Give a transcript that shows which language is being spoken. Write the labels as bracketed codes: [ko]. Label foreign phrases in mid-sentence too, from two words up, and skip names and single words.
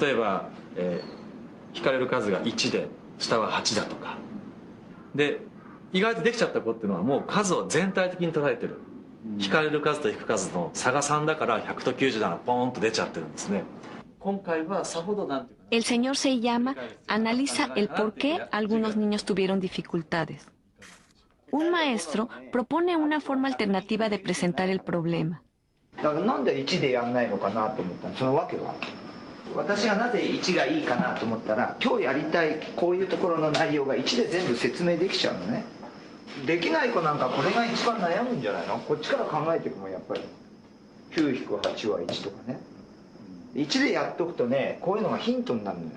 [ja] 例えば、引かれる数が1で下は8だとかで、意外とできちゃった子っていうのはもう数を全体的に捉えてる。引かれる数と引く数の差が3だから100と97ポーンと出ちゃってるんですね。今回はさほどなんていうか。 [es] El señor Seiyama analiza el por qué algunos niños tuvieron dificultades. Un maestro propone una forma alternativa de presentar el problema. [ja] だからなんで1でやんないのかなと思ったの。その訳は私がなぜ1がいいかなと思ったら、今日やりたいこういうところの内容が1で全部説明できちゃうのね。できない子なんかこれが一番悩むんじゃないの。こっちから考えていくもんやっぱり。9-8は1とかね。1でやっとくとね、こういうのがヒントになるのよ。